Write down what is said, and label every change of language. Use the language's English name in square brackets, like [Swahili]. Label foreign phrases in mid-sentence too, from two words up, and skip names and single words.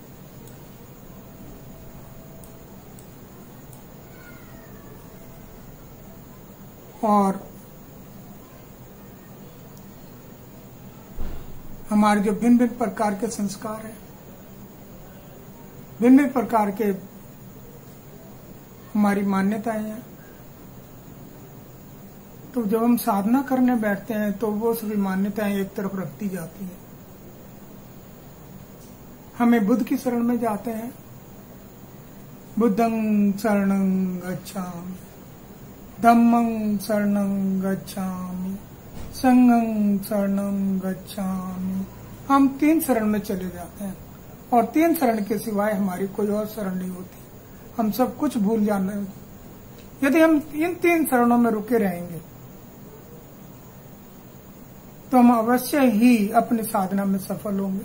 [Hindi] और हमारे जो भिन्न भिन्न प्रकार के संस्कार हैं, भिन्न भिन्न प्रकार के हमारी मान्यताएं हैं, तो जब हम साधना करने बैठते हैं तो वो सभी मान्यताएं एक तरफ रख दी जाती हैं। हमें बुद्ध की शरण में जाते हैं। [Pali] बुद्धं शरणं गच्छामि, धम्मं शरणं गच्छामि, संघं शरणं गच्छामि। [Hindi] हम 3 शरण में चले जाते हैं और 3 शरण के सिवाय हमारी कोई और शरण नहीं होती। हम सब कुछ भूल जाने, यदि हम इन 3 शरणों में रुके रहेंगे तो हम अवश्य ही अपनी साधना में सफल होंगे।